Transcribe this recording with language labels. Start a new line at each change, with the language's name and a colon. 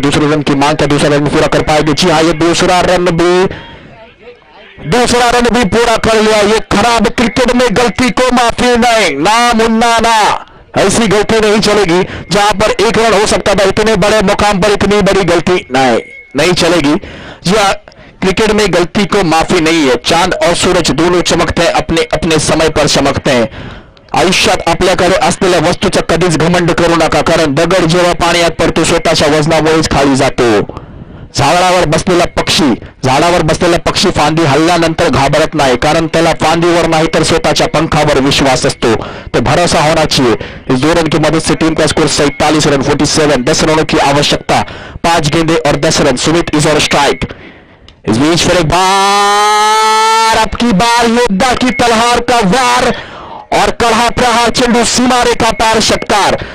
Hindi: दूसरे रन की मांग, क्या दूसरा रन पूरा कर पाएंगे? जी हाँ, ये दूसरा रन भी पूरा कर लिया। ये खराब क्रिकेट में गलती को माफी नहीं, ना मुन्ना ना ऐसी गलती नहीं चलेगी। जहां पर एक रन हो सकता था, इतने बड़े मुकाम पर इतनी बड़ी गलती नहीं चलेगी। जी हाँ, क्रिकेट में गलती को माफी नहीं है। चांद और सूरज दोनों चमकते हैं, अपने अपने समय पर चमकते हैं।
Marathi: आयुष्यात आपल्याकडे असलेल्या वस्तूचा कधीच घमंड करू नका, कारण दगड जेव्हा पाण्यात पडतो स्वतःच्या वजनामुळेच खाली जातो. झाडावर बसलेला पक्षी फांदी हल्ल्यानंतर घाबरत नाही, कारण त्याला फांदीवर नहीं तर स्वतःच्या पंखावर विश्वास असतो.
Hindi: तो भरोसा होना चाहिए. इस 2 रन की मदद से टीम का स्कोर 47 रन 47. 10 रनों की आवश्यकता, 5 गेंदे और 10 रन. सुमित
English: Is और strike.
Hindi: इस बीच फिर एक बार, अब की बार योद्धा की तलवार का वार और कड़ा प्रहार,
Marathi: चेंडू सीमा रेखा पार, षटकार.